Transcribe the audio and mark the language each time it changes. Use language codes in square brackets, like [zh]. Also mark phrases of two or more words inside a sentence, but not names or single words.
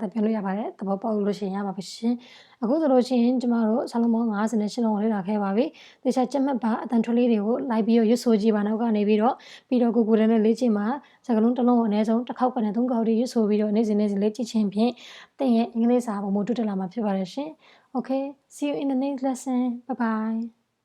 [my] သက်ပြောလို့ရပါတယ်သဘောပေါက်လို့ရှိရင်ရပါပြီရှင်အခုဆိုလို့ရှိရင်ကျမတို့ဆလုံးပေါင်း58လုံးကိုလေ့လာခဲ့ပါပြီသေချာကြက်မှတ်ပါအတန်ထွေးလေးတွေကိုလိုက်ပြီးရွတ်ဆိုကြည့်ပါနောက်ကနေပြီးတော့ကိုယ်နဲ့လေ့ကျင့်ပါစကားလုံးတစ်လုံးကိုအနည်းဆုံးတစ်ခေါက်ကနေ3ခေါက်ထိရွတ်ဆိုပြီးတော့နေ့စဉ်လေ့ကျင့်ခြင်းဖြင့်သင်ရဲ့အင်္ဂလိပ်စာပုံမှန်တိုးတက်လာမှာဖြစ်ပါတယ်ရှင် [en] Okay see you in the next lesson bye bye